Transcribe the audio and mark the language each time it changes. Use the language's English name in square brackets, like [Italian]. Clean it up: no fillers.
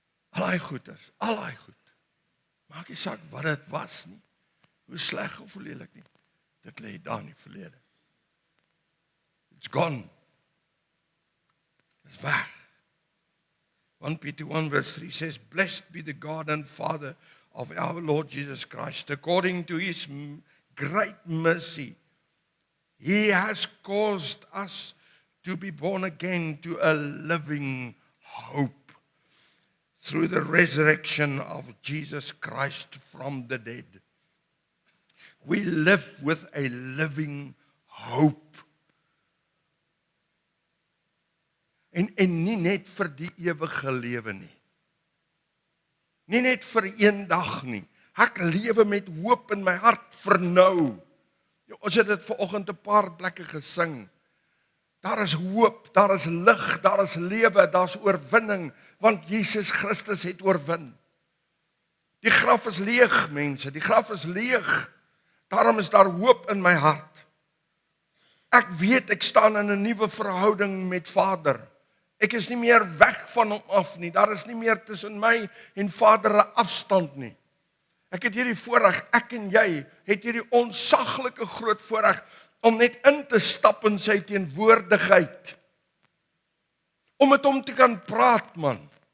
[Afrikaans] Al daai goeders, al daai goed. Maak nie saak wat dit was nie. Hoe sleg of hoe lelik nie. Dit lê daar in die verlede. [English] It's gone. It's weg. 1 Peter 1 verse 3 says, Blessed be the God and Father of our Lord Jesus Christ. According to His great mercy, He has caused us to be born again to a living hope through the resurrection of Jesus Christ from the dead. We live with a living hope. [Afrikaans] En nie net vir die ewige lewe nie. Nie net vir een dag nie. Ek lewe met hoop in my hart vir nou. Ons het dit vanoggend 'n paar plekke gesing. Daar is hoop, daar is lig, daar is lewe, daar's oorwinning, want Jesus Christus het oorwin. Die graf is leeg, mense, die graf is leeg. Daarom is daar hoop in my hart. Ek weet ek staan in 'n nuwe verhouding met Vader. Ek is nie meer weg van hom af nie. Daar is nie meer tussen my en Vader 'n afstand nie. Ek het hierdie voorreg, ek en jy het hierdie onsaglike groot voorreg om net in te stap in sy teenwoordigheid. Om met hom te kan praat, man.